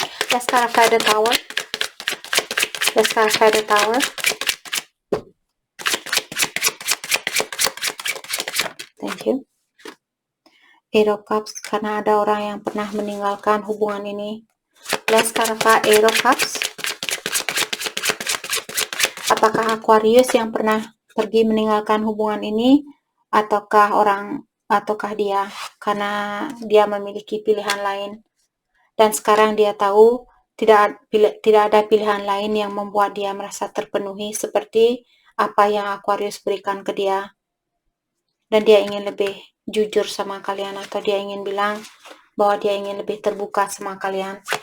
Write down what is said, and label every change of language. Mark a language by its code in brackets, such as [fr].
[en] Let's clarify the Tower. Let's clarify the Tower. Thank you. [id] Eight of Cups, karena ada orang yang pernah meninggalkan hubungan ini. [en] Let's clarify Eight of Cups. [id] Apakah Aquarius yang pernah pergi meninggalkan hubungan ini, ataukah dia, karena dia memiliki pilihan lain, dan sekarang dia tahu tidak ada pilihan lain yang membuat dia merasa terpenuhi seperti apa yang Aquarius berikan ke dia, dan dia ingin lebih jujur sama kalian, atau dia ingin bilang bahwa dia ingin lebih terbuka sama kalian.